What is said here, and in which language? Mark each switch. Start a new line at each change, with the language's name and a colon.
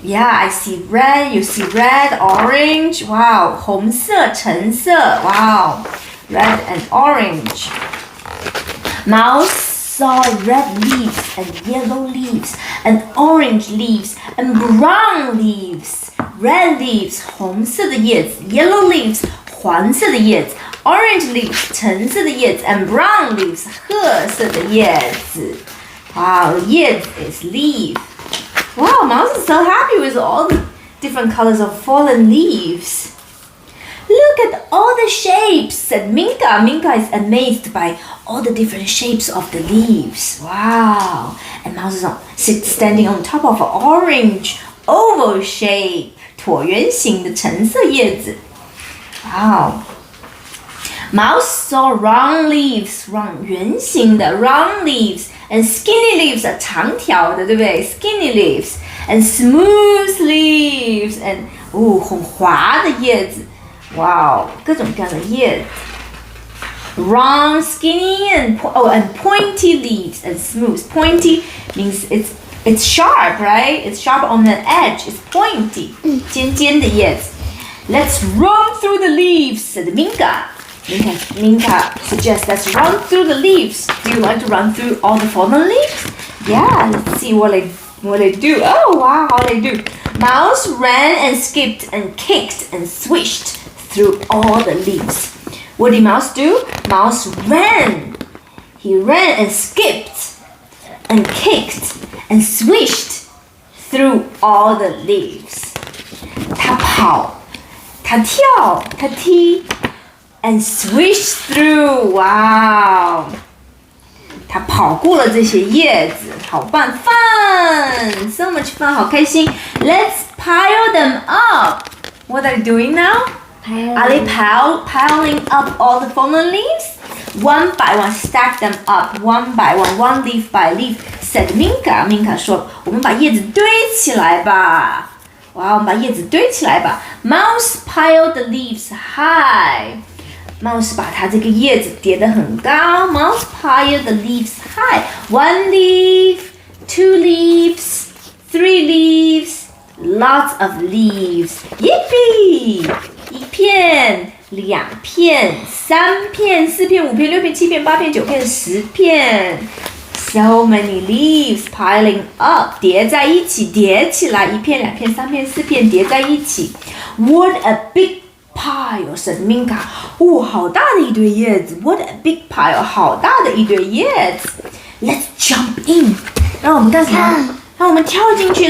English: Yeah, I see red. You see red, orange. Wow,
Chinese: 红色, 橙色.
English: Wow, red and orange. Mouse saw red leaves and yellow leaves and orange leaves and brown leaves. Red leaves,
Chinese: 红色的叶子,
English: yellow leaves,
Chinese: 黄色的叶子,
English: orange leaves,
Chinese: 橙色的叶子,
English: and brown leaves,
Chinese: 褐色的叶子.
English: Wow, 叶子 is leaf. Wow, Mouse is so happy with all the different colors of fallen leaves. Look at all the shapes, said Minka. Minka is amazed by all the different shapes of the leaves. Wow. And Mouse is standing on top of an orange oval shape.
Chinese: 椭圆形的橙色叶子.Wow.
English: Mouse saw round leaves,
Chinese: 圆形的
English: round leaves, and skinny leaves
Chinese: 长条的，对不对？
English: Skinny leaves and smooth leaves and
Chinese: 很滑的叶子。 Wow， 各种各样的叶子。
English: Round, skinny, and pointy leaves and smooth. Pointy means it's sharp, right? It's sharp on the edge. It's pointy.
Chinese: 尖尖的叶子。
English: Let's run through the leaves, said Minka. Minka suggests let's run through the leaves. Do you like to run through all the fallen leaves? Yeah, let's see what they do. Oh wow, how they do. Mouse ran and skipped and kicked and swished through all the leaves. What did Mouse do? Mouse ran. He ran and skipped and kicked and swished through all the leaves.
Chinese: 他跑，他跳，他踢。
English: And swish through, wow!
Chinese: 他跑过了这些叶子，好棒 ，fun!
English: So much fun,
Chinese: 好开心。
English: Let's pile them up. What are they doing now? Are they piling up all the fallen leaves? One by one, stack them up. One by one leaf by leaf, said Minka.
Chinese: Minka 说：“我们把叶子堆起来吧。” 哇，我们把叶子堆起来吧。
English: Mouse piled the leaves high.
Chinese: Mouse 把它这个叶子叠得很高。
English: Mouse piled the leaves high. 1 leaf, 2 leaves, 3 leaves, lots of leaves. Yippee!
Chinese: 1片、2片、3片、4片、5片、6片、7片、8片、9片、10片。
English: So many leaves piling up.
Chinese: 叠在一起，叠起来。1片、2片、3片、4片叠在一起。
English: What a big pile, said Minka.
Chinese: 好大的一堆叶子。
English: What a big pile.
Chinese: 好大的一堆叶子。
English: Let's jump in.
Chinese: 让我们干什么？让我们跳进去。